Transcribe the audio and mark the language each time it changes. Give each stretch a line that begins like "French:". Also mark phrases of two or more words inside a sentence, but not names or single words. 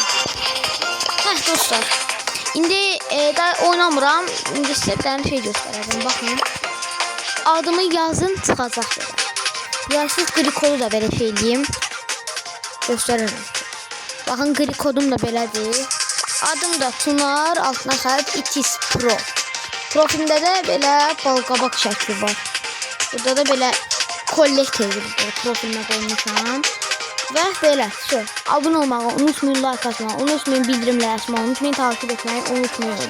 Azerbaijani: Heh dostlar. İndi daha oynamıram.
Turkish: İndi size bir tane şey göstereceğim. Bakın. Adımı yazın çıkacak böyle. Yarsız gri kodu da böyle şey diyeyim. Gösteririm.
Azerbaijani: Bakın gri kodum da belədir. Adım da Tunar, altına xətt Itis Pro. Profilimdə də belə balqabaq şəkli var. Burada da belə kollektiv profilimə qoymuşam. Və belə, abunə olmağı unutmayın, like atmağı unutmayın, bildirimləri açmağı unutmayın, takip etməyi unutmayın.